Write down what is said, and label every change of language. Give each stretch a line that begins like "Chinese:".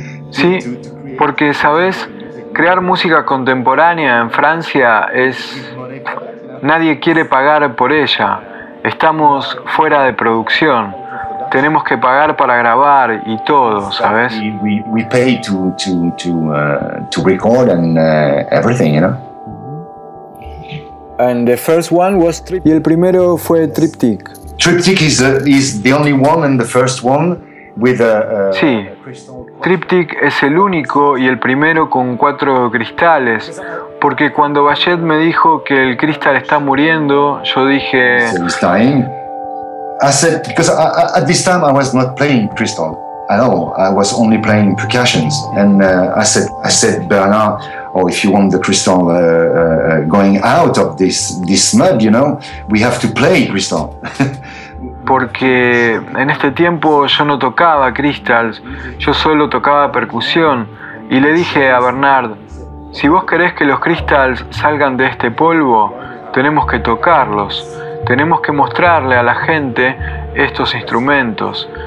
Spanish: Sí, porque sabes, crear música contemporánea en Francia es. Nadie quiere pagar por ella. Estamos fuera de producción. Tenemos que pagar para grabar y todo, ¿sabes?
English: We pay to record and everything, you know. And the first one was Triptych.
Spanish: Y el primero fue Triptych.
English: Triptych is the only one and the first one with a
Spanish: sí. Triptych es el único y el primero con cuatro cristales, porque cuando Bayet me dijo que el cristal está muriendo, yo dije.
English: I said, because at this time I was not playing crystal at all. I was only playing percussions. And I said, Bernard, oh, if you want the crystal going out of this mud, you know, we have to play crystal.
Spanish: Porque en este tiempo yo no tocaba crystals, yo solo tocaba percusión. Y le dije a Bernard, si vos querés que los crystals salgan de este polvo, tenemos que tocarlos. Tenemos que mostrarle a la gente estos instrumentos.